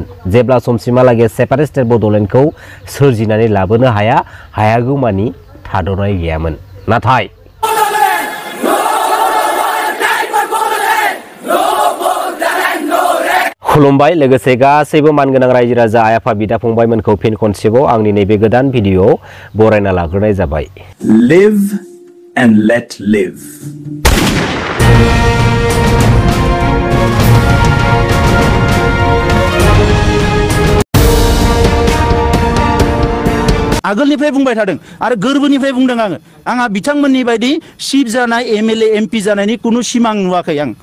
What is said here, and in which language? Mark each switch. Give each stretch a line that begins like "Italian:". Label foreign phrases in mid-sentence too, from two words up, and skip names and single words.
Bodo: जेब्ला समसिमहालागै सेपारेट स्टेट बड'लेण्डखौ सोरजिनानै लाबोनो हायागौमानि थाद'नाय गैयामोन। नाथाय खुलुमबाय लोगोसे गासैबो मानगोनां रायजो राजा आइ आफा बिदा फंबायमोनखौ फिन खनसेबाव आंनि नैबे गोदान भिडिअ बरायना लाग्रोनाय जाबाय।
English: Live and let live.
Bodo: आगोलनिफ्राय बुंबाय थादों आरो गोरबोनिफ्राय बुंदों आंहा बिथांमोननि बायदि सिफ जानाय एमएलए एमपि जानायनि कुनु सिमां नुवाखै आं।